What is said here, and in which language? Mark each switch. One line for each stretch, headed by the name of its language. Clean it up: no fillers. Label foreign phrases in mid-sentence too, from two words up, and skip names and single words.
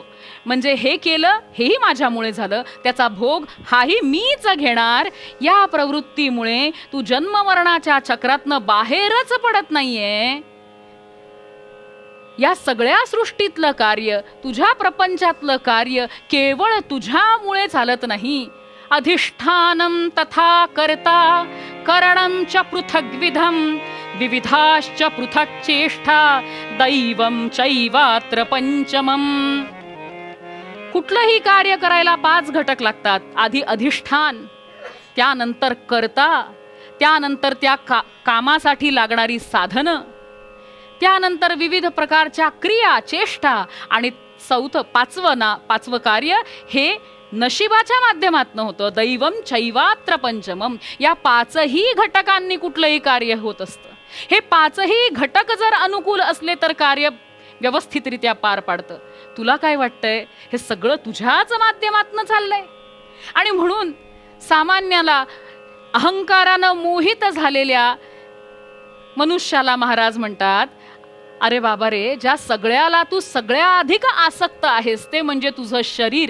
Marathi: म्हणजे हे केलं हेही माझ्यामुळे झालं, त्याचा भोग हाही मीच घेणार. या प्रवृत्तीमुळे तू जन्ममरणाच्या चक्रातनं बाहेरच पडत नाहीये. या सगळ्या सृष्टीतलं कार्य, तुझ्या प्रपंचातलं कार्य केवळ तुझ्यामुळे चालत नाही.
Sanskrit: अधिष्ठानं तथा कर्ता करणं च पृथग्विधं विविधाश्च पृथक् चेष्टा दैवं चैवात्र पंचमम्.
Marathi: कुठलंही कार्य करायला 5 घटक लागतात. आधी अधिष्ठान, त्यानंतर कर्ता, त्यानंतर त्या कामासाठी लागणारी साधनं, त्यानंतर विविध प्रकारच्या क्रिया चेष्टा, आणि पाचवं कार्य हे नशिबाच्या माध्यमातून होतं.
Sanskrit: दैवम चैवात्र पंचमम.
Marathi: या 5ही घटकांनी कुठलंही कार्य होत असतं. हे 5ही घटक जर अनुकूल असले तर कार्य व्यवस्थितरित्या पार पाडतं. तुला काय वाटतंय? हे सगळं तुझ्याच माध्यमातून चाललंय. आणि म्हणून सामान्याला, अहंकारानं मोहित झालेल्या मनुष्याला महाराज म्हणतात, अरे बाबा रे, ज्या सगळ्याला तू सगळ्याधिक आसक्त आहेस ते म्हणजे तुझं शरीर.